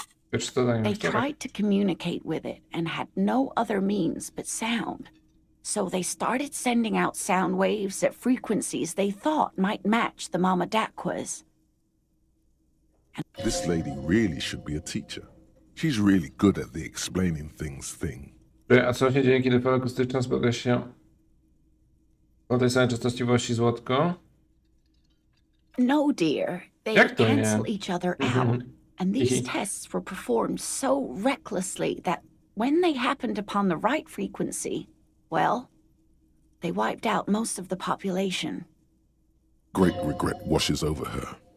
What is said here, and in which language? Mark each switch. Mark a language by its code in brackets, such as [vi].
[en] They tried to communicate with it and had no other means but sound. So they started sending out sound waves at frequencies they thought might match the Mamadakwas. This lady really should be a teacher. She's really good at the explaining things thing. [pl] A co się dzieje, kiedy fala akustyczna spotka się o tej samej częstotliwości złotko? [en] No, dear. They [pl] Jak to nie? [en] cancel each other out. And these tests were performed so recklessly that when they happened upon the right frequency, well, they wiped out most of the population. Great regret washes over her.